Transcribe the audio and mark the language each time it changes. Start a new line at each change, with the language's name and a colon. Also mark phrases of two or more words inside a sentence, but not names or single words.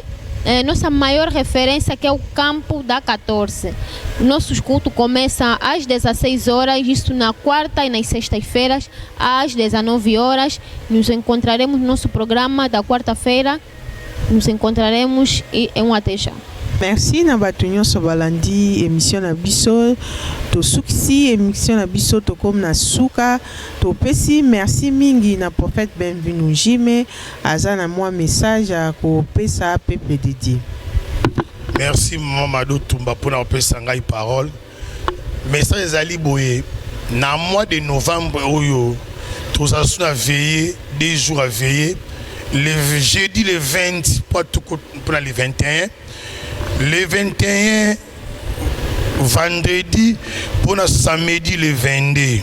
Portuguese: Nossa maior referência que é o campo da 14. Nossos cultos começam às 16 horas, isso na quarta e nas sextas-feiras, às 19 horas. Nos encontraremos no nosso programa da quarta-feira. Nos encontraremos e até já.
Lingala: Merci na batunyo so balandi émission na biso to suksi émission na biso to comme na suka to pesi merci mingi na prophète Bienvenu Jime azana moi message à ko pesa
French: peuple de Dieu. Merci Mamadou Tumba pour
Lingala: na pesa ngai
French: parole. Message
Lingala: ezali boye na
French: mois de novembre oyo tous a veillé 2 jours à veiller le jeudi le 20 pour le 21. Le 21, vendredi, pour le samedi le 22.